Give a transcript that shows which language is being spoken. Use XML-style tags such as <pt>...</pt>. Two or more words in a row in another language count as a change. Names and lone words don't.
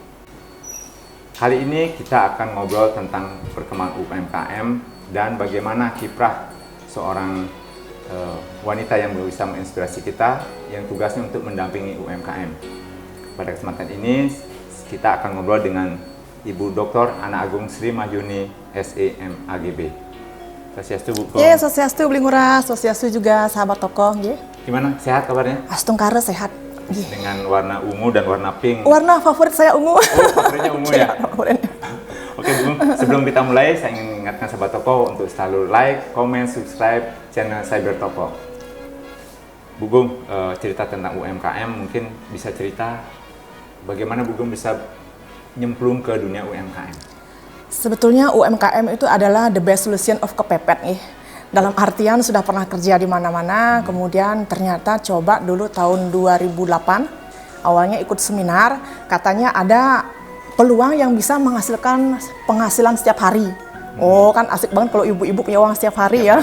<id>Kali ini kita akan ngobrol tentang perkembangan UMKM dan bagaimana kiprah seorang wanita yang bisa menginspirasi kita yang tugasnya untuk mendampingi UMKM. Pada kesempatan ini kita akan ngobrol dengan Ibu Dr. Ana Agung Sri Mahyuni, SEMAGB. Swastiastu, Bu. Iya, swastiastu, Beli Ngurah, swastiastu juga sahabat tokoh. Gimana? Sehat kabarnya? Astungkara sehat. Dengan warna ungu dan warna pink. Warna favorit saya ungu. Oh, favoritnya ungu ya? Oke, Bu. Sebelum kita mulai, saya ingin mengingatkan sahabat tokoh untuk selalu</id> <en>like, comment, subscribe</en> <id>channel Cyber Tokoh. Bu Gung, cerita tentang UMKM, mungkin bisa cerita bagaimana Bu Gung bisa nyemplung ke dunia UMKM? Sebetulnya UMKM itu adalah</id> <en>the best solution of</en> <id>kepepet nih. Dalam artian sudah pernah kerja di mana-mana, kemudian ternyata coba dulu tahun 2008, awalnya ikut seminar, katanya ada peluang yang bisa menghasilkan penghasilan setiap hari. Oh, kan asik banget kalau ibu-ibu punya uang setiap hari ya.</id>